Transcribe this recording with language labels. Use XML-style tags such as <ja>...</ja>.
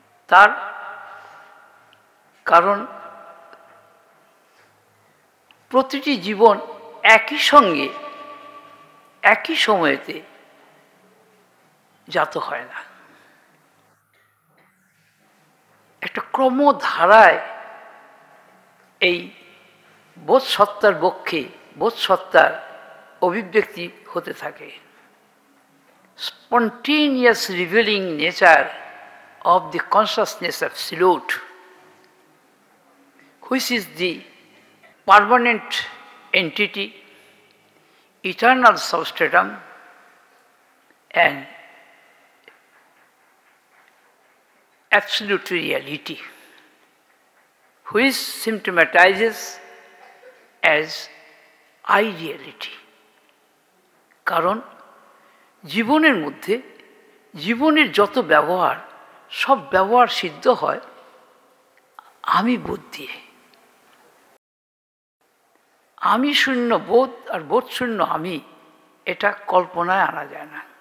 <bn>তার কারণ প্রতিটি জীবন একই সঙ্গে একই সময়েতে জাত হয় না, একটা ক্রমধারায় এই বোধ সত্তার বক্ষে বোধ সত্তার অভিব্যক্তি হতে থাকে।</bn> <en>Spontaneous revealing nature of the consciousness absolute, which is the permanent entity, eternal substratum, and absolute reality, which symptomatizes as ideality.</en> <bn>কারণ জীবনের মধ্যে জীবনের যত ব্যবহার, সব ব্যবহার সিদ্ধ হয় আমি বোধ দিয়ে। আমি শূন্য বোধ আর বোধ শূন্য আমি, এটা কল্পনায় আনা যায় না।</bn>